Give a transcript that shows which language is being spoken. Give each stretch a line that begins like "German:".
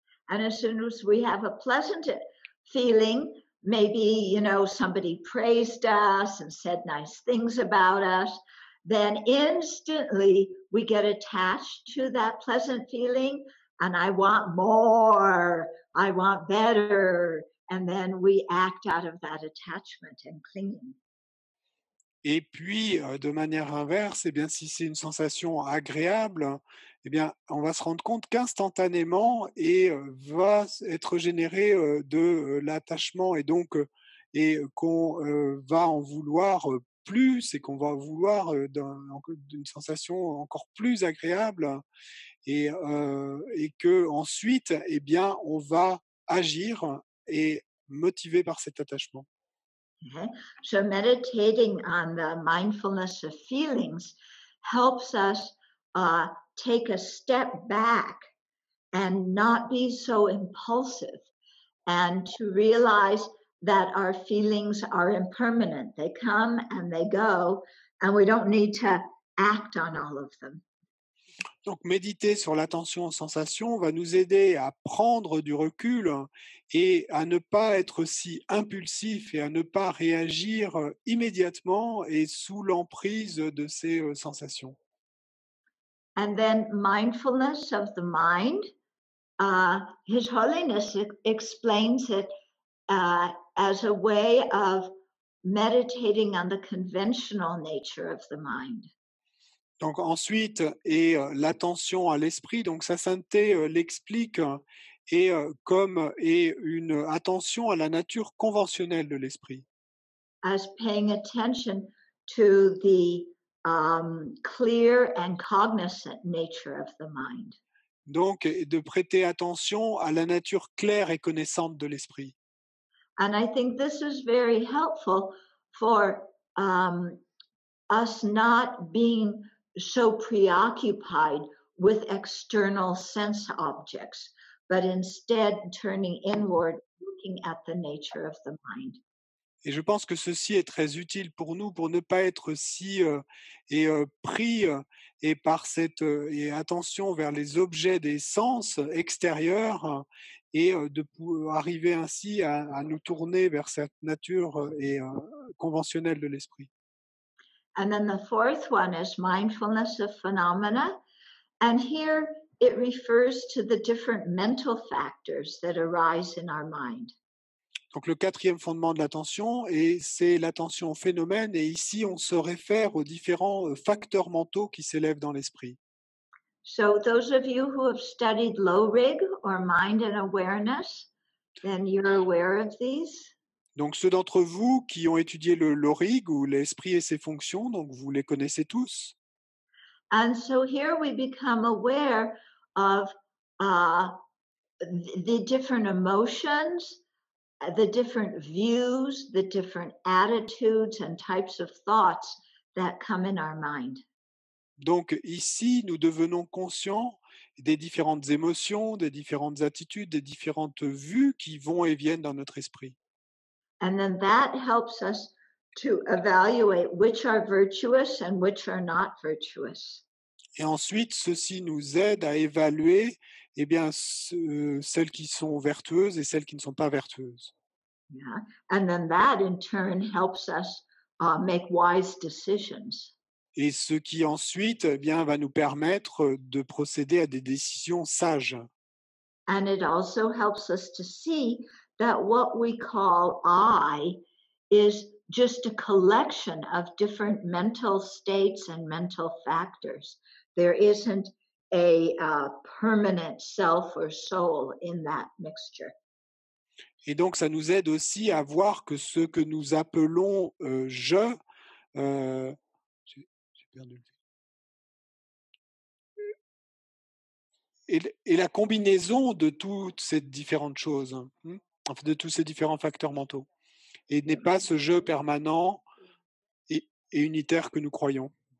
English: And as soon as we have a pleasant feeling, maybe, somebody praised us and said nice things about us, then instantly we get attached to that pleasant feeling. And I want more, I want better. And then we act out of that attachment and clinging.
French: Et puis, de manière inverse, eh bien, si c'est une sensation agréable, eh bien, on va se rendre compte qu'instantanément va être généré de l'attachement et qu'on va en vouloir plus et qu'on va vouloir d'une sensation encore plus agréable et que ensuite, eh bien, on va agir et motivé par cet attachement.
English: Okay. So meditating on the mindfulness of feelings helps us take a step back and not be so impulsive and to realize that our feelings are impermanent. They come and they go, and we don't need to act on all of them.
French: Donc, méditer sur l'attention aux sensations va nous aider à prendre du recul et à ne pas être si impulsif et à ne pas réagir immédiatement et sous l'emprise de ces sensations.
English: And then mindfulness of the mind, His Holiness explains it as a way of meditating on the conventional nature of the mind.
French: Donc ensuite, l'attention à l'esprit, donc sa sainteté l'explique comme une attention à la nature conventionnelle de l'esprit.
English: As paying attention to the clear and cognizant nature of the mind.
French: Donc, de prêter attention à la nature claire et connaissante de l'esprit.
English: And I think this is very helpful for us not being so preoccupied with external sense objects, but instead turning inward, looking at the nature of the mind.
French: Et je pense que ceci est très utile pour nous, pour ne pas être si pris et par cette attention vers les objets des sens extérieurs et arriver ainsi à nous tourner vers cette nature conventionnelle de l'esprit.
English: And then the fourth one is mindfulness of phenomena. And here it refers to the different mental factors that arise in our mind.
French: Donc le quatrième fondement de l'attention, c'est l'attention au phénomène, et ici on se réfère aux différents facteurs mentaux qui s'élèvent dans l'esprit.
English: So those of you who have studied low rig or mind and awareness, then you're aware of these.
French: Donc ceux d'entre vous qui ont étudié le LORIG ou l'esprit et ses fonctions, donc vous les connaissez tous.
English: And so here we become aware of the different emotions, the different views, the different attitudes and types of thoughts that come in our mind.
French: Donc ici, nous devenons conscients des différentes émotions, des différentes attitudes, des différentes vues qui vont et viennent dans notre esprit.
English: And then that helps us to evaluate which are virtuous and which are not virtuous.
French: Et ensuite, ceci nous aide à évaluer celles qui sont vertueuses et celles qui ne sont pas vertueuses.
English: Yeah. And then that in turn helps us make wise decisions.
French: Et ce qui ensuite va nous permettre de procéder à des décisions sages.
English: And it also helps us to see that what we call I is just a collection of different mental states and mental factors. There isn't a permanent self or soul in that mixture.
French: Et donc, ça nous aide aussi à voir que ce que nous appelons je, j'ai perdu et la combinaison de toutes ces différentes choses, de tous ces différents facteurs mentaux, et n'est pas ce je permanent et unitaire que nous croyons.